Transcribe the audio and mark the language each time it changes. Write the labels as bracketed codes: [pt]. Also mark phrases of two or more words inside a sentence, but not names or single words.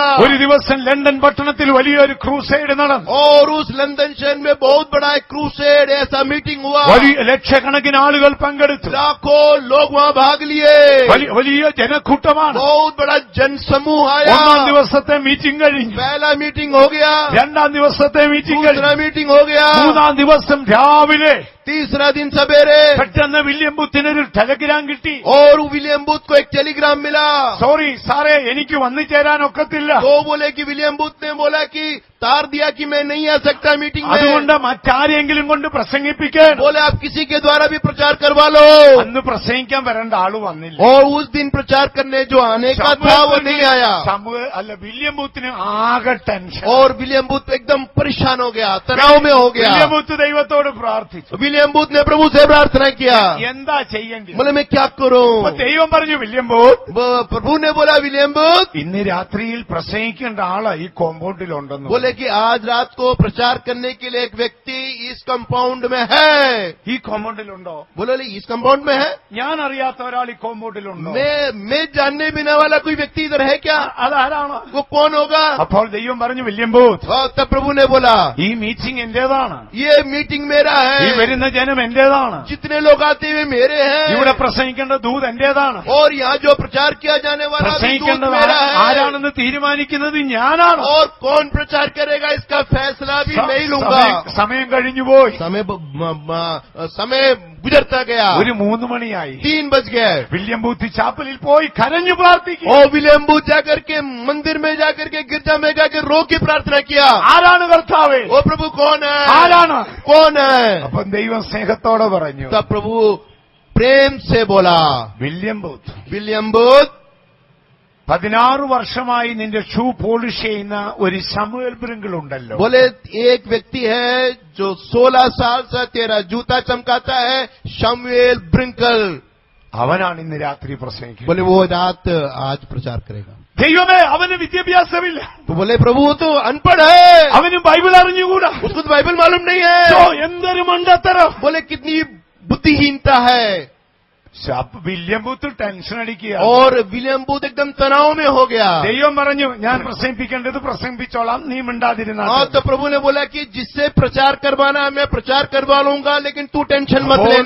[ml] ഒരു ദിവസം ലണ്ടൻ പട്ടണത്തിൽ വലിയൊരു ക്രൂസൈഡ് നടന്നു. [hi] और उस लंदन शहर में बहुत बड़ा एक क्रूसेड ऐसा मीटिंग हुआ. [ml] വലിയ ലക്ഷക്കണക്കിന് ആളുകൾ പങ്കെടുത്തു. [hi] लाखों लोग वहाँ भाग लिए. [ml] വലിയ ജനക്കൂട്ടമാണ്. [hi] बहुत बड़ा जन समूह आया. [ml] ഒന്നാം ദിവസത്തെ മീറ്റിംഗ് കഴിഞ്ഞു. [hi] पहला मीटिंग हो गया, [ml] രണ്ടാം ദിവസത്തെ മീറ്റിംഗ് [hi] दूसरा [ml] കഴിഞ്ഞു. [hi] मीटिंग हो गया, [ml] മൂന്നാം ദിവസം രാവിലെ [hi] तीसरा दिन सवेरे. [ml] പെട്ടെന്ന് വില്യം ബൂത്തിനൊരു ടെലഗ്രാം കിട്ടി. [hi] और विलियम बूथ को एक टेलीग्राम मिला. [ml] സോറി സാറേ, എനിക്ക് വന്നു ചേരാൻ ഒക്കത്തില്ല. [hi] तो बोले कि विलियम बूथ ने बोला कि तार दिया कि मैं नहीं आ सकता मीटिंग [ml] അതുകൊണ്ട് [hi] में. [ml] മറ്റാരെങ്കിലും കൊണ്ട് പ്രസംഗിപ്പിക്കാൻ. [hi] बोले आप किसी के द्वारा भी प्रचार करवा लो. [ml] അന്ന് പ്രസംഗിക്കാൻ വരേണ്ട ആള് വന്നില്ല. [hi] और उस दिन प्रचार करने जो आने का था वो नहीं आया. [ml] വില്യം ബൂത്തിന് ആകെ ടെൻഷൻ. [hi] और विलियम बूथ एकदम परेशान हो गया, तनाव में हो [ml] വില്യം [hi] गया. [ml] ബൂത്ത് ദൈവത്തോട് പ്രാർത്ഥിച്ചു. [hi] विलियम बूथ ने प्रभु से प्रार्थना किया. [ml] എന്താ ചെയ്യേണ്ടത്? [hi] बोले मैं क्या करूं? [ml] അപ്പൊ ദൈവം പറഞ്ഞു, വില്യം ബൂത്ത് [hi] प्रभु ने बोला विलियम बूथ, [ml] ഇന്ന് രാത്രിയിൽ പ്രസംഗിക്കേണ്ട ആള് ഈ കോമ്പൗണ്ടിലുണ്ടെന്ന്. [hi] बोले कि आज रात को प्रचार करने के लिए एक व्यक्ति इस कंपाउंड में है. [ml] ഈ കോമ്പൗണ്ടിലുണ്ടോ? [hi] बोले इस कंपाउंड में है? [ml] ഞാൻ അറിയാത്ത ഒരാൾ ഈ കോമ്പൗണ്ടിലുണ്ടോ? [hi] मैं जानने बिना वाला कोई व्यक्ति इधर है क्या? [ml] അതാരാണ്? [hi] वो कौन होगा? [ml] അപ്പോൾ ദൈവം പറഞ്ഞു, വില്യം ബൂത്ത് [hi] और तब प्रभु ने बोला [ml] ഈ മീറ്റിംഗ് എന്റേതാണ്. [hi] ये मीटिंग मेरा [ml] ഈ [hi] है, [ml] വരുന്ന ജനം എന്റേതാണ്. [hi] जितने लोग आते हुए मेरे [ml] ഇവിടെ [hi] हैं. [ml] പ്രസംഗിക്കേണ്ട ദൂത് എന്റേതാണ്. [hi] और यहाँ जो प्रचार किया जाने वाला भी दूत [ml] പ്രസംഗിക്കേണ്ടത് [hi] मेरा है. [ml] ആരാണെന്ന് തീരുമാനിക്കുന്നത് ഞാനാണ്. [hi] और कौन प्रचार करेगा इसका फैसला भी मैं ही लूंगा. [ml] സമയം കഴിഞ്ഞുപോയി. [hi] समय गुजरता गया. [ml] 3 മണിയായി. [hi] 3 बज गए. [ml] വില്യം ബൂത്ത് ചാപ്പലിൽ പോയി കരഞ്ഞു പ്രാർത്ഥിക്കും. [hi] और विलियम बूथ जाकर के मंदिर में जाकर के गिरजा में जाकर रो की प्रार्थना किया. [ml] ആരാണ് കർത്താവേ? [hi] वो प्रभु कौन है? [ml] ആരാണ്? [hi] कौन है? [ml] അപ്പം ദൈവം സ്നേഹത്തോടെ പറഞ്ഞു, [hi] तब प्रभु प्रेम से बोला, [ml] വില്യം ബൂത്ത് [hi] विलियम बूथ [ml] 16 വർഷമായി നിന്റെ ഷൂ പോളിഷ് ചെയ്യുന്ന ഒരു ശമൂവേൽ ബ്രിങ്കിൾ ഉണ്ടല്ലോ. [hi] बोले एक व्यक्ति है जो 16 साल से तेरा जूता चमकाता है, शमूएल ब्रिंकल. [ml] അവനാണ് ഇന്ന് രാത്രി പ്രസംഗിക്കുന്നത്. [hi] बोले वो रात आज प्रचार करेगा. [ml] ദൈവമേ, അവന് വിദ്യാഭ്യാസമില്ല. [hi] तो बोले प्रभु वो तो अनपढ़ है, [ml] അവന് ബൈബിൾ അറിഞ്ഞുകൂടാ. [hi] उसको तो बाइबल मालूम नहीं ഓ, है. [ml] എന്തൊരു മണ്ടത്തരം. [hi] बोले कितनी बुद्धिहीनता है. [ml] വില്യം ബൂത്ത് ടെൻഷൻ അടിക്കുക. [hi] और विलियम बूथ एकदम तनाव में हो गया. [ml] ദൈവം പറഞ്ഞു, ഞാൻ പ്രസംഗിപ്പിക്കേണ്ടത് പ്രസംഗിപ്പിച്ചോളാം, നീ മിണ്ടാതിരുന്ന. [hi] और तो प्रभु ने बोला कि जिससे प्रचार करवाना है मैं प्रचार करवा लूंगा, लेकिन तू टेंशन मत लेना.